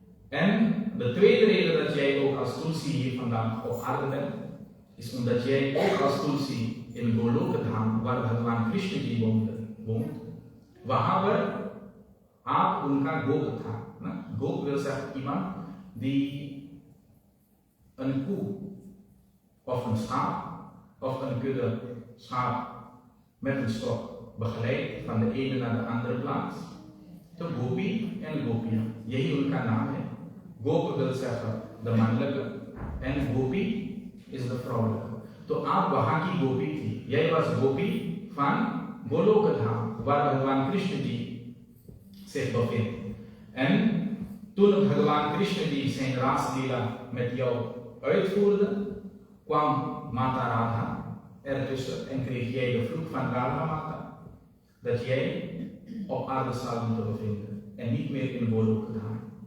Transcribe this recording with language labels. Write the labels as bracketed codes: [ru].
[nl] En de tweede reden dat jij ook als Tulsi hier vandaag op aarde bent, is omdat jij ook als Tulsi in Golokadham, waar Bhagwan Krishna ji woont, [hi] वहां पर आप उनका गोप था. [nl] Goop wil zeggen iemand die een koe of een schaap of een kudde schaap met een stok begeleidt van de ene naar de andere plaats. [hi] तो गोपी en गोपियां, यही उनका नाम है. [nl] गोप wil zeggen de mannelijke en gopi is de vrouwelijke. [hi] तो आप वहां की गोपी थी. [nl] Jij was गोपी van Golokadham, waar भगवान कृष्ण जी zich bevindt. En toen भगवान कृष्ण जी zijn raasलीला met jou uitvoerde, kwam Mata Radha ertussen en kreeg jij de vloek van Radha Mata dat jij op aarde zou moeten bevinden en niet meer in Golokadham.